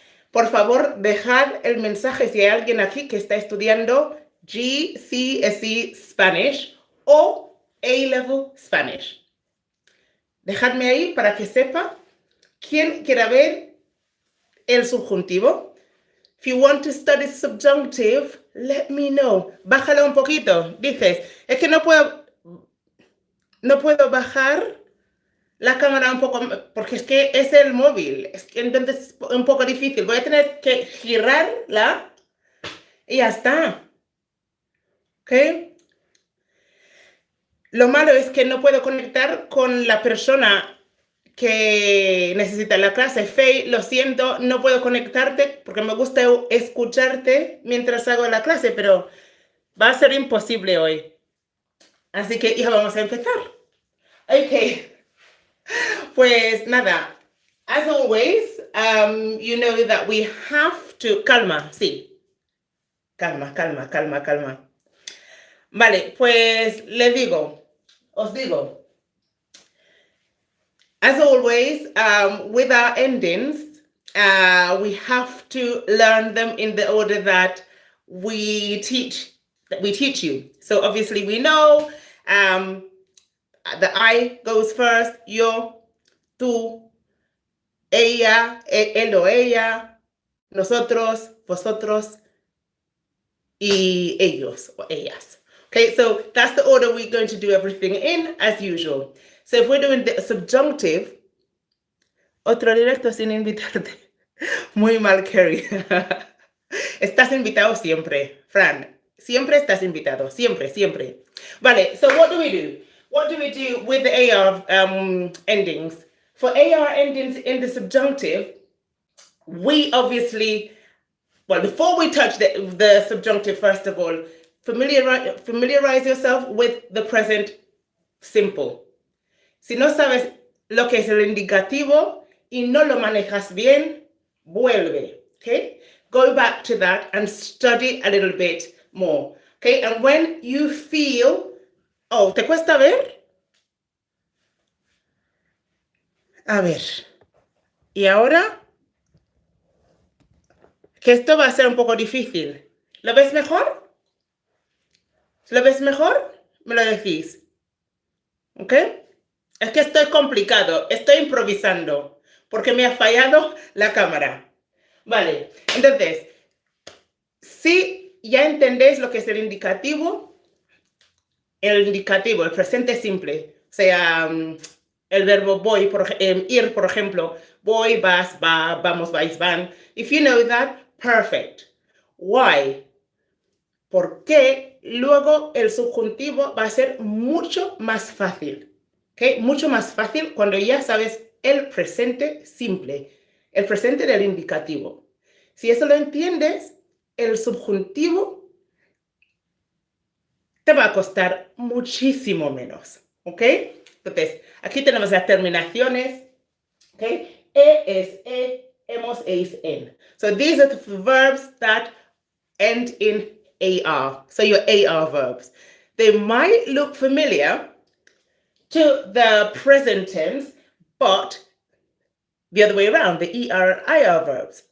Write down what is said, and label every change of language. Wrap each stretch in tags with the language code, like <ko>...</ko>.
<es>Por favor, dejad el mensaje si hay alguien aquí que está estudiando GCSE Spanish o A-Level Spanish. Dejadme ahí para que sepa quién quiera ver el subjuntivo.</es> <en>If you want to study subjunctive, let me know.</en> <es>Bájalo un poquito. Dices, es que no puedo bajar la cámara un poco, porque es que es el móvil. Es que entonces es un poco difícil. Voy a tener que girarla y ya está. ¿Ok? Lo malo es que no puedo conectar con la persona que necesita la clase. Faye, lo siento, no puedo conectarte porque me gusta escucharte mientras hago la clase, pero va a ser imposible hoy. Así que ya vamos a empezar. Ok. Pues nada,</es> <en>as always, you know that we have to...</en> <es>Calma, sí. Calma. Vale, pues os digo.</es> <en>As always, with our endings, we have to learn them in the order that we teach you. So obviously we know the I goes first, yo, tú, ella, él o ella, nosotros, vosotros, y ellos or ellas. Okay, so that's the order we're going to do everything in as usual. So if we're doing the subjunctive,</en> <es>otro directo sin invitarte. Muy mal, Kerry. Estás invitado siempre, Fran. Siempre estás invitado, siempre.</es> <en>Vale, so what do we do? What do we do with the AR endings? For AR endings in the subjunctive, we obviously, well, before we touch the subjunctive, first of all, familiarize yourself with the present Simple.</en> <es>Si no sabes lo que es el indicativo y no lo manejas bien, vuelve. Okay?</es> <en>Go back to that and study a little bit more. Okay? And when you feel, oh,</en> <es>¿te cuesta ver? A ver. ¿Y ahora? Que esto va a ser un poco difícil. ¿Lo ves mejor? ¿Lo ves mejor? Me lo decís. ¿Ok? Es que estoy complicado, estoy improvisando, porque me ha fallado la cámara. Vale, entonces, si ya entendéis lo que es el indicativo, el presente simple, o sea, el verbo voy, ir, por ejemplo, voy, vas, va, vamos, vais, van.</es> <en>If you know that, perfect. Why?</en> <es>Porque luego el subjuntivo va a ser mucho más fácil. ¿Okay? Mucho más fácil cuando ya sabes el presente simple, el presente del indicativo. Si eso lo entiendes, el subjuntivo te va a costar muchísimo menos. ¿Ok? Entonces, aquí tenemos las terminaciones. ¿Ok? Es, hemos, eis, en.</es> <en>So these are the verbs that end in AR. So your AR verbs. They might look familiar to the present tense, but the other way around, the ER and IR verbs.</en>